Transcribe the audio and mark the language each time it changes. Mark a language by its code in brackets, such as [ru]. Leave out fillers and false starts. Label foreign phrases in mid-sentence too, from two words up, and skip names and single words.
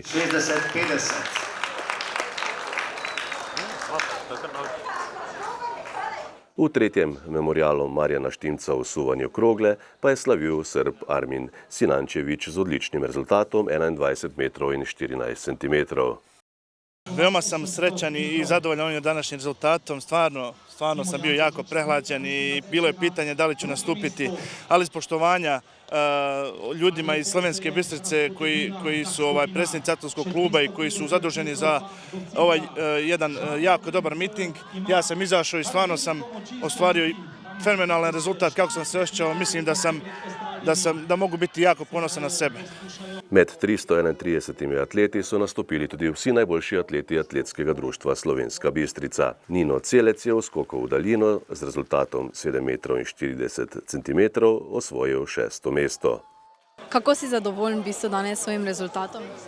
[sl] 60-50. V 3. memorialu Marjana Štimca v suvanju krogle pa je slavil Srb Armin Sinančević z odličnim rezultatom 21 metrov in 14 centimetrov. [sr] Veoma sam srećan i zadovoljan ovim današnjim rezultatom, stvarno sam bio jako prehlađen i bilo je pitanje da li ću nastupiti, ali iz poštovanja ljudima iz Slovenske Bistrice koji su predsjednici atletskog kluba i koji su zaduženi za ovaj jedan jako dobar miting. Ja sam izašao i stvarno sam ostvario fenomenalan rezultat. Kako sam se osjećao, mislim da mogu biti jako ponosan na sebe. [sl] Med 331 atleti so nastopili tudi vsi najboljši atleti Atletskega društva Slovenska Bistrica. Nino Celec je v skoku v daljino z rezultatom 7 metrov in 40 centimetrov osvojil 6. mesto. Kako si zadovoljen danes s svojim rezultatom?